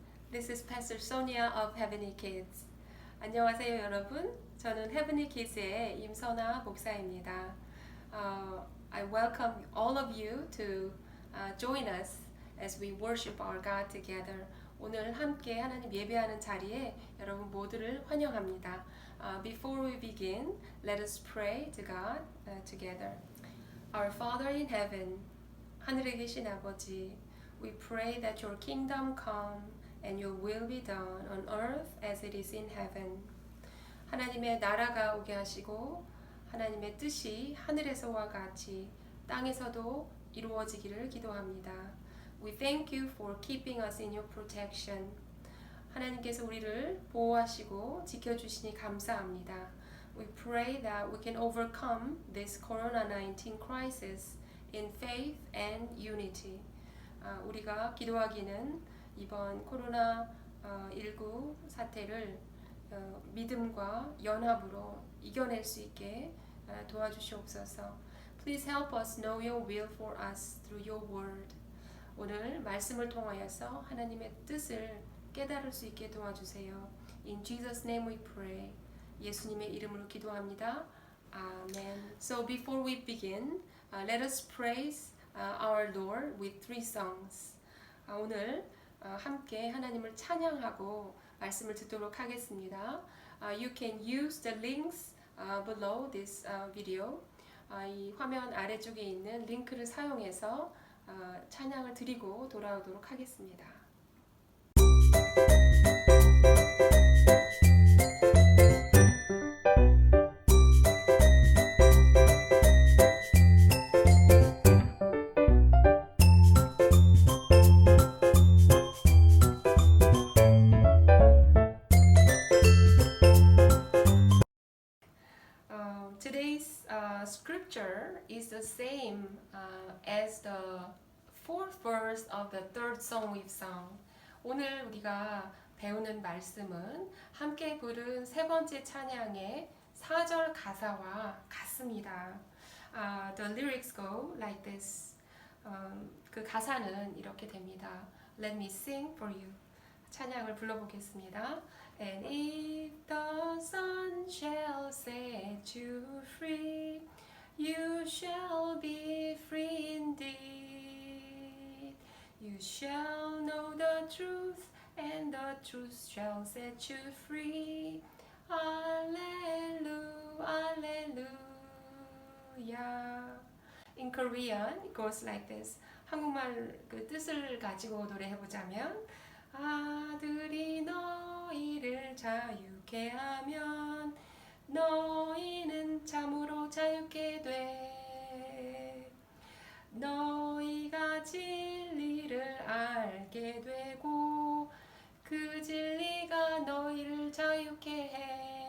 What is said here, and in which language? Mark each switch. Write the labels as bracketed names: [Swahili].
[English] This is Pastor Sonia of Heavenly Kids. [Korean] 안녕하세요 여러분. 저는 Heavenly Kids의 임선아 목사입니다. [English] I welcome all of you to join us as we worship our God together. [Korean] 오늘 함께 하나님 예배하는 자리에 여러분 모두를 환영합니다. [English] Before we begin, let us pray to God together. Our Father in heaven, [Korean] 하늘에 계신 아버지, [English] we pray that your kingdom come and your will be done on earth as it is in heaven. [Korean] 하나님의 나라가 오게 하시고 하나님의 뜻이 하늘에서와 같이 땅에서도 이루어지기를 기도합니다. [English] We thank you for keeping us in your protection. [Korean] 하나님께서 우리를 보호하시고 지켜주시니 감사합니다. [English] We pray that we can overcome this COVID-19 crisis in faith and unity. [Korean] 우리가 기도하기는 이번 코로나19 사태를 믿음과 연합으로 이겨낼 수 있게 도와주시옵소서. [English] Please help us know your will for us through your word. [Korean] 오늘 말씀을 통하여서 하나님의 뜻을 깨달을 수 있게 도와주세요. [English] In Jesus' name we pray. [Korean] 예수님의 이름으로 기도합니다. 아멘. [English] So before we begin, let us praise our Lord with three songs. [Korean] 오늘 함께 하나님을 찬양하고 말씀을 듣도록 하겠습니다. [English] You can use the links below this video. [Korean] 이 화면 아래쪽에 있는 링크를 사용해서 찬양을 드리고 돌아오도록 하겠습니다. [English] Today's scripture is the same as the fourth verse of the third song we've sung. [Korean] 오늘 우리가 배우는 말씀은 함께 부른 세 번째 찬양의 4절 가사와 같습니다. [English] The lyrics go like this. [Korean] 그 가사는 이렇게 됩니다. [English] Let me sing for you. [Korean] 찬양을 불러보겠습니다. [English] And if the sun shall set you free, you shall be free indeed. You shall know the truth, and the truth shall set you free. Alleluia, Alleluia. In Korean, it goes like this. [Korean] 한국말 그 뜻을 가지고 노래해보자면 아들이 너희를 자유케 하면 너희는 참으로 자유케 돼. 너희가 진리를 알게 되고 그 진리가 너희를 자유케 해.